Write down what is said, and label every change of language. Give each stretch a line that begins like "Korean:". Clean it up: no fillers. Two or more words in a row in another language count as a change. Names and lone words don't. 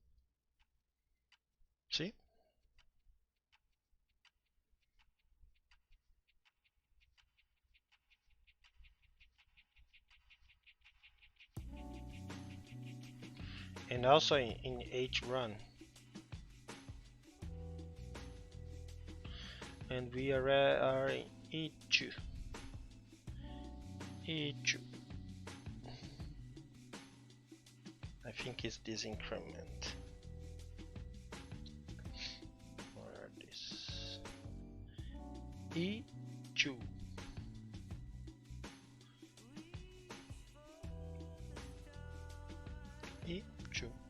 English: See? And also in H run. And we are in E2. E2. I think it's this increment. Or this E2. E2.